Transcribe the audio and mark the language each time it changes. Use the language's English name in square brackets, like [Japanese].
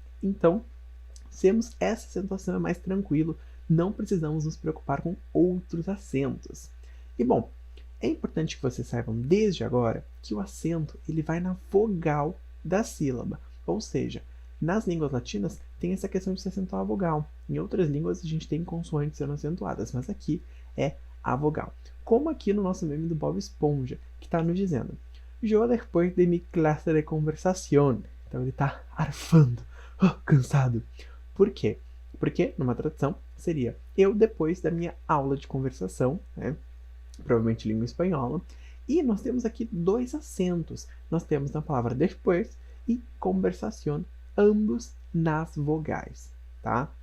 [Portuguese] Então, temos essa acentuação é mais tranquilo, não precisamos nos preocupar com outros acentos. E bom, é importante que vocês saibam desde agora que o acento ele vai na vogal da sílaba, ou seja, nas línguas latinas tem essa questão de se acentuar a vogal. Em outras línguas a gente tem consoantes sendo acentuadas, mas aqui é a vogal. Como aqui no nosso meme do Bob Esponja, que está nos dizendo: [Spanish] "Yo después de mi clase de conversación". [Portuguese] Então ele está arfando, cansado. Por quê? Porque, numa tradução, seria eu depois da minha aula de conversação, né? Provavelmente língua espanhola. E nós temos aqui dois acentos. Nós temos na palavra después e conversación, ambos nas vogais, tá?